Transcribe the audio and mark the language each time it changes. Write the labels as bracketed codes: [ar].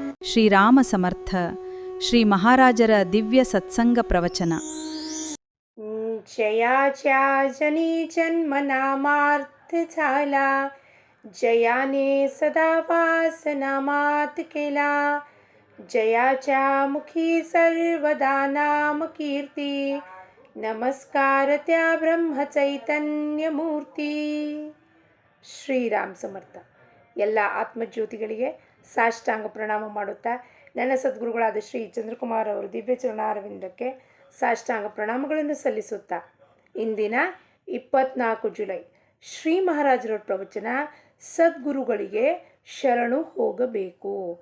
[kn] ಶ್ರೀರಾಮ ಸಮರ್ಥ ಶ್ರೀ ಮಹಾರಾಜರ ದಿವ್ಯ ಸತ್ಸಂಗ ಪ್ರವಚನ. [mr] जयाच्या जनी जन्मनामार्थ झाला, जयाने सदा वासनामात केला. जयाच्या मुखी सर्वदा नाम कीर्ती, नमस्कार त्या ಬ್ರಹ್ಮಚೈತನ್ಯ ಮೂರ್ತಿ. [kn] ಶ್ರೀರಾಮ್ ಸಮರ್ಥ. ಎಲ್ಲ ಆತ್ಮಜ್ಯೋತಿಗಳಿಗೆ ಸಾಷ್ಟಾಂಗ ಪ್ರಣಾಮ ಮಾಡುತ್ತಾ ನನ್ನ ಸದ್ಗುರುಗಳಾದ ಶ್ರೀ ಚಂದ್ರಕುಮಾರ್ ಅವರು ದಿವ್ಯ ಚರಣಾರವಿಂದಕ್ಕೆ ಸಾಷ್ಟಾಂಗ ಪ್ರಣಾಮಗಳನ್ನು ಸಲ್ಲಿಸುತ್ತಾ ಇಂದಿನ 24 ಜುಲೈ ಶ್ರೀ ಮಹಾರಾಜರ ಪ್ರವಚನ ಸದ್ಗುರುಗಳಿಗೆ ಶರಣು ಹೋಗಬೇಕು.